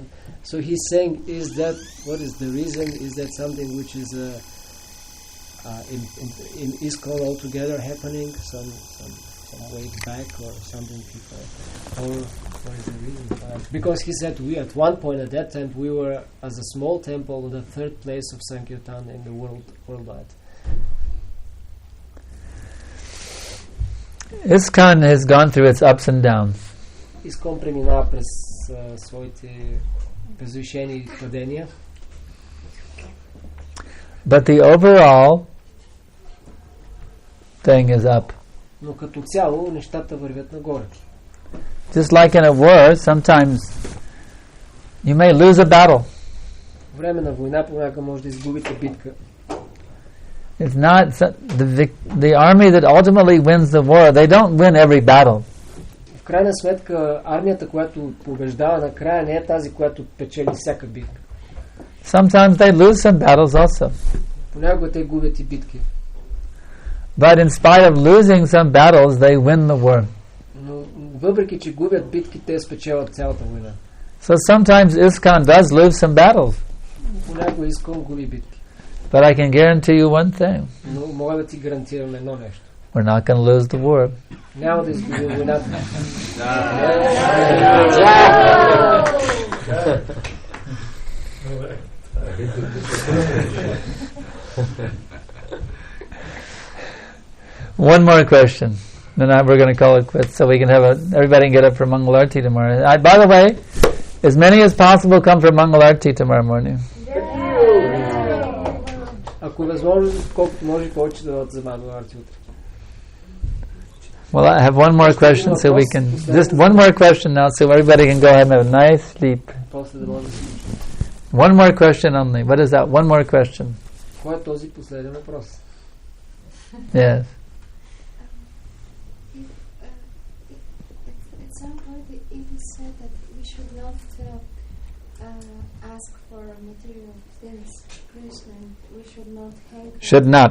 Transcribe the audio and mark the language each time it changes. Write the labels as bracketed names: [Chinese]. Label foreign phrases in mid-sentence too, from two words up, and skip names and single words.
[English] So he's saying, what is the reason? Is that something which is in ISKCON altogether happening, some way back, or something people, or what is the reason for that? Because he said we at one point at that time we were as a small temple in the third place of Sankirtan in the worldwide. ISKCON has gone through its ups and downs. [Bulgarian] ISKCON преминава през своите възвишения и падения. [English] But the overall thing is up. [Bulgarian] Но като цяло нещата вървят нагоре. [English] Just like in a war, sometimes you may lose a battle. [Bulgarian] Време на война понякога може да изгубите битка. [English] It's not the army that ultimately wins the war. They don't win every battle. [Bulgarian] В крайна сметка армията, която побеждава накрая, не е тази, която печели всяка битка. [English] Sometimes they lose some battles also. [Bulgarian] Понякога те губят и битки. [English] But in spite of losing some battles, they win the war. [Bulgarian] Но въпреки че губят битки, те спечелят цялата война. [English] So sometimes ISKCON does lose some battles. [Bulgarian] Понякога Искон губи битки. [English] But I can guarantee you one thing. [Bulgarian] Но мога да ти гарантирам едно нещо. [English] We're not going to lose the war. [Bulgarian] Няма да изгубим войната. [English] One more question. Then we're going to call it quits so we can have everybody can get up for Mangalarti tomorrow. By the way, as many as possible come for Mangalarti tomorrow morning. [Bulgarian] Ако е възможно, колкото може повече да дадат за Мангаlarti утре. [English] Well, I have one more question so we can... Just one more question now so everybody can go ahead and have a nice sleep. [Bulgarian] После да може да се... [English] One more question only. What is that? One more question. [Bulgarian] Кой е този последен въпрос? [English] Yes. At some point it is said that we should not ask for material things, Krishna, and we should not Should not.